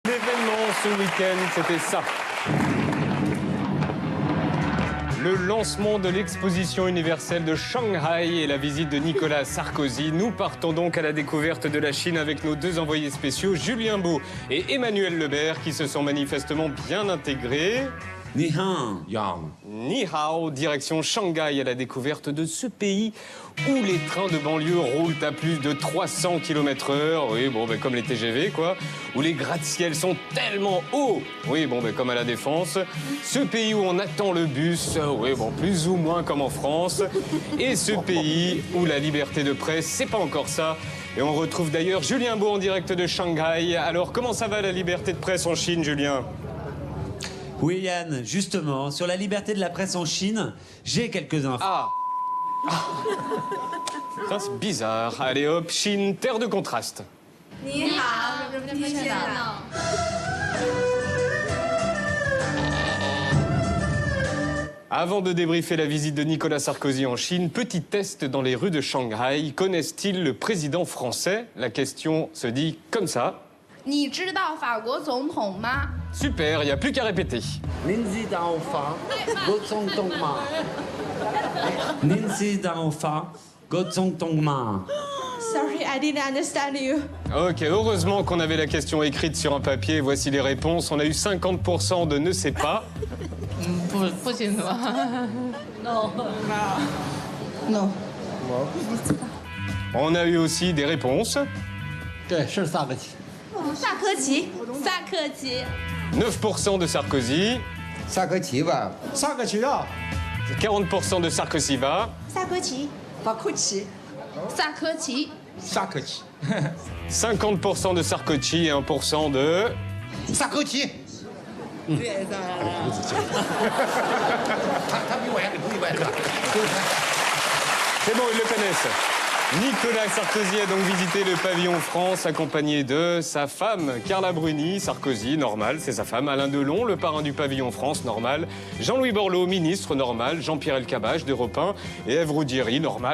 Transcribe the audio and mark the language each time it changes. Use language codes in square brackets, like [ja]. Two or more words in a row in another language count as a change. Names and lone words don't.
[fr] L'événement ce week-end, c'était ça. Le lancement de l'exposition universelle de Shanghai et la visite de Nicolas Sarkozy. Nous partons donc à la découverte de la Chine avec nos deux envoyés spéciaux, Julien Beau et Emmanuel Lebert, qui se sont manifestement bien intégrés. [zh] 你好. [fr] Yang. [zh] 你好, [fr] direction Shanghai à la découverte de ce pays où les trains de banlieue roulent à plus de 300 km/h. Oui, bon, ben, comme les TGV, quoi. Où les gratte-ciels sont tellement hauts. Oui, bon, ben, comme à la Défense. Ce pays où on attend le bus. Oui, bon, plus ou moins comme en France. Et ce pays où la liberté de presse, c'est pas encore ça. Et on retrouve d'ailleurs Julien Beau en direct de Shanghai. Alors, comment ça va la liberté de presse en Chine, Julien ? Oui, Yann, justement, sur la liberté de la presse en Chine, j'ai quelques infos. Ah. Ça, c'est bizarre. Allez hop, Chine, terre de contraste. [zh] 你好，你好. [fr] Avant de débriefer la visite de Nicolas Sarkozy en Chine, petit test dans les rues de Shanghai. Connaissent-ils le président français? La question se dit comme ça. [zh] 你知道法国总统吗？ [fr] Super, il n'y a plus qu'à répéter. [zh] 你知道法国总统吗. 你知道法国总统吗. [en] Sorry, I didn't understand you. [fr] Ok, heureusement qu'on avait la question écrite sur un papier. Voici les réponses. On a eu 50% de ne sais pas. [zh] 不清楚。No. No. [fr] On a eu aussi des réponses. [zh] 对，是萨科齐。萨科齐，萨科齐。 [fr] 9% de Sarkozy. [zh] 萨科齐吧。萨科齐啊。 [fr] 40% de Sarkozy va. [zh] 萨科齐，法库齐，萨科齐。萨科齐。 [fr] 50% de Sarkozy et 1% de... [zh] 萨科齐。他比我还给不一般是吧？ [fr] C'est bon, ils le connaissent. Nicolas Sarkozy a donc visité le pavillon France accompagné de sa femme Carla Bruni. Sarkozy, normal, c'est sa femme. Alain Delon, le parrain du pavillon France, normal. Jean-Louis Borloo, ministre, normal. Jean-Pierre Elkabbach d'Europe 1 et Ève Roudieri, normal.